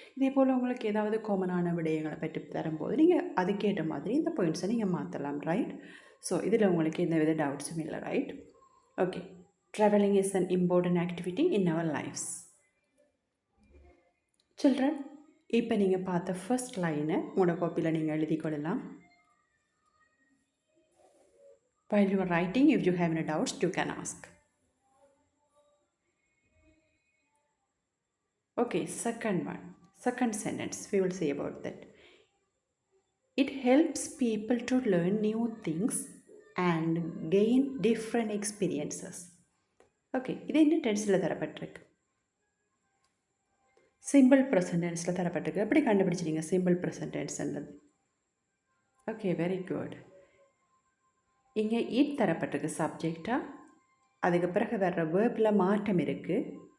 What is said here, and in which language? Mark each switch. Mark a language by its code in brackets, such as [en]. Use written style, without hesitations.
[ta] இதே போல் உங்களுக்கு ஏதாவது காமனான விடயங்களை பற்றி தரும்போது நீங்கள் அதுக்கேற்ற மாதிரி இந்த பாயிண்ட்ஸை நீங்கள் மாற்றலாம், ரைட்? ஸோ இதில் உங்களுக்கு எந்த வித டவுட்ஸும் இல்லை, right? Okay, [en] Travelling is an important activity in our lifes. [ta] Children, இப்போ நீங்கள் பார்த்த ஃபர்ஸ்ட் லைனை உங்களோட காப்பியில் நீங்கள் எழுதி கொள்ளலாம். [en] While you are writing, if you have any doubts, you can ask. Okay, second sentence, we will see about that. It helps people to learn new things and gain different experiences. [ta] Okay, இது என்ன டென்ஸில் தரப்பட்டிருக்கு? Simple present டென்ஸில் தரப்பட்டிருக்கு. எப்படி கண்டுபிடிச்சிங்க simple present டென்ஸ்ன்றது? Okay, very good. இங்கே it தரப்பட்டிருக்கு சப்ஜெக்டாக, அதுக்கு பிறகு வர்ற waybill மாற்றம் இருக்குது.